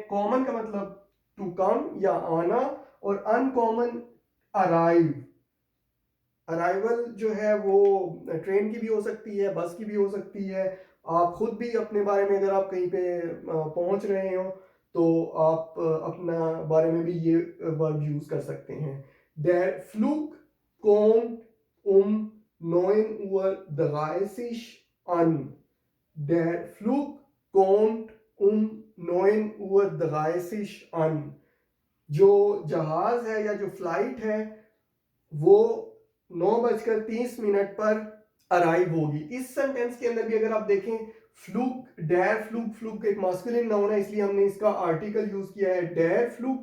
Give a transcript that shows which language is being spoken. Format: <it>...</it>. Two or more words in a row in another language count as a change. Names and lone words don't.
<hi>कॉमन का मतलब</hi> <en>to come</en> <hi>या आना, और अनकॉमन अराइव। अराइवल जो है वो ट्रेन की भी हो सकती है, बस की भी हो सकती है। आप खुद भी अपने बारे में अगर आप कहीं पे पहुंच रहे हो तो आप अपना बारे में भी ये</hi> <en>verb use</en> <hi>कर सकते हैं।</hi> <de>Der Flug kommt um 9:30 Uhr an. Der Flug kommt um 9:30 Uhr an.</de> <hi>जो जहाज है या जो फ्लाइट है वो 9:30 पर अराइव होगी। इस सेंटेंस के अंदर भी अगर आप देखें, फ्लूक,</hi> <de>der Flug,</de> <hi>फ्लूक एक</hi> <en>masculine noun</en> <hi>है, इसलिए हमने इसका आर्टिकल यूज किया है</hi> <de>der Flug.</de>